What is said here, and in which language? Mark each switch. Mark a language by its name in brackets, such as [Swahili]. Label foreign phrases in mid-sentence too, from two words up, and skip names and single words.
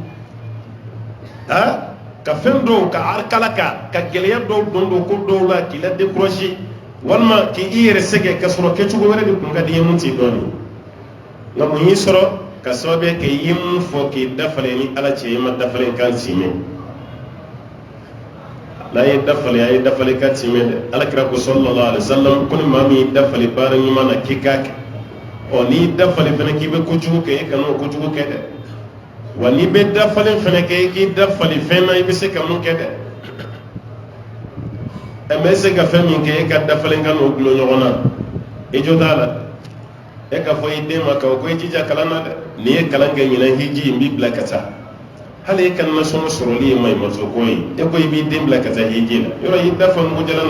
[Bambara] ka fɛn dɔw ka kala ka gɛlɛya dɔw don ko dɔw la k'i la décourager walima k'i yɛrɛ sɛgɛ ka sɔrɔ kɛcogo wɛrɛ de kun ka di ye mun t'i dɔɔnin nka mun y'i sɔrɔ ka sababu kɛ i ye mun fɔ k'i dafalen ni ala cɛ i ma dafalen kan timɛ n'a ye dafale a ye dafale kan timɛ dɛ alakira ko [Arabic] صلى الله عليه وسلم [Bambara] ko ni maa min y'i dafale baara ɲuman na k'i k'a kɛ n'i dafale fana k'i bɛ kojugu kɛ i kana o kojugu kɛ dɛ wa n'i bɛ dafalen fana kɛ i k'i dafale fɛn na i bɛ se ka mun kɛ dɛ mais se ka fɛn min kɛ e ka dafalen ka n'o gulon ɲɔgɔn na i jo t'a la e ka fɔ i den ma ko i jija kalan na dɛ n'i ye kalan kɛ ɲinan hiji n b'i bila ka taa hali e ka nasɔngɔ sɔrɔli ye maɲumatɔ ko ye e ko i b'i den bila ka taa hiji la yɔrɔ i dafa mugu jalan